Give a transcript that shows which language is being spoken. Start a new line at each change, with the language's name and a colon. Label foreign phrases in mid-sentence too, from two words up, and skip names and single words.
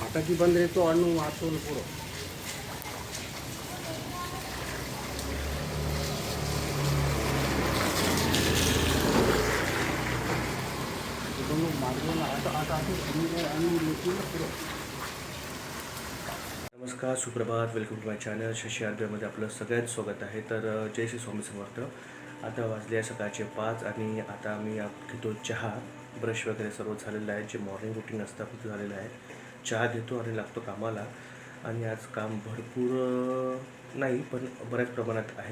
Marathi: बाकी ಬಂದ್ರೆ तो ಹಣ್ಣು ಮಾತೋನು ಕೊಡು ಇದನ್ನು ಮಾಡಿದ್ರೆ ಆಟ ಆಟ ಆಟ ಹಣ್ಣು लेकिन ಕೊಡು. नमस्कार, सुप्रभात.
English: welcome to my channel.
Marathi: शशी आर्ब्यामध्ये आपलं सगळ्यांचं स्वागत आहे. तर जय श्री स्वामी समर्थ. आता वाजले आहे सकाळचे 5 आणि आता आम्ही घेतो चहा. ब्रश वगैरे सर्व झालेलं आहे. जे
English: morning routine
Marathi: असतं आपलं झालेलं आहे. चहा घेतो आणि लागतो कामाला. आणि आज काम भरपूर नाही पण बऱ्याच प्रमाणात आहे.